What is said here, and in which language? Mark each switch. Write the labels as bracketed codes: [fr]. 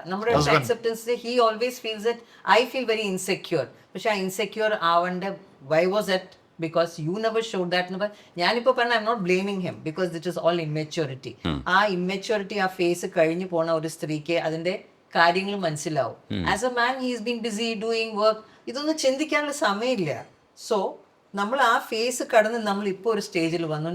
[ml] നമ്മുടെ അടുത്ത് [en] Acceptance, he always feels it, I feel very insecure. [ml] പക്ഷെ ആ ഇൻസെക്യൂർ ആവേണ്ട [en] Why was it because you never showed that. [ml] ഞാനിപ്പോ പറഞ്ഞ [en] I'm not blaming him because it is all immaturity. [ml] ആ immaturity ആ face കഴിഞ്ഞു പോണ ഒരു സ്ത്രീക്ക് അതിന്റെ കാര്യങ്ങൾ മനസ്സിലാവും. [en] As a man he is been busy doing work. [ml] ഇതൊന്നും ചിന്തിക്കാനുള്ള സമയമില്ല. സോ നമ്മൾ ആ ഫേസ് കടന്ന് നമ്മൾ ഇപ്പോൾ ഒരു സ്റ്റേജിൽ വന്നു.